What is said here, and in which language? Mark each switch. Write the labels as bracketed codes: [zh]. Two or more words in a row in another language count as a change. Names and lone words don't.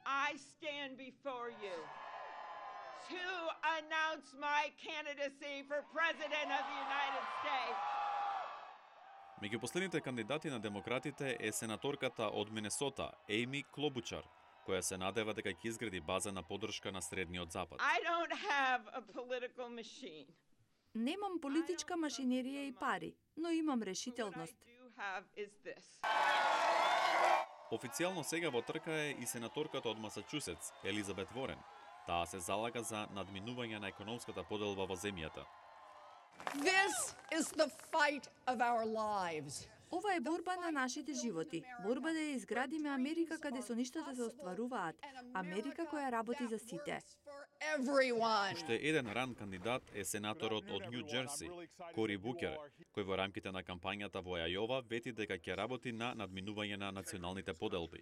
[en] I stand before you to announce my candidacy for President of the United States. [mk] Меѓу последните кандидати на демократите е сенаторката од Минесота, Ејми Клобучар, која се надева дека ќе изгради база на поддршка на Средниот Запад. [en] I don't have a political machine. [mk] Немам политичка машинерија и пари, но имам решителност. [en] What I do have is this. [mk] Официјално сега во трка е и сенаторката од Масачусетс, Елизабет Ворен. Таа се залага за надминување на економската поделба во земјата. [en] This is the fight of our lives. [mk] Ова е борба на нашите животи. Борба да ја изградиме Америка каде соништата се остваруваат. Америка која работи за сите. Уште еден ран кандидат е сенаторот од Нью Џерси, Кори Букер, кој во рамките на кампањата во Ајова вети дека ќе работи на надминување на националните поделби.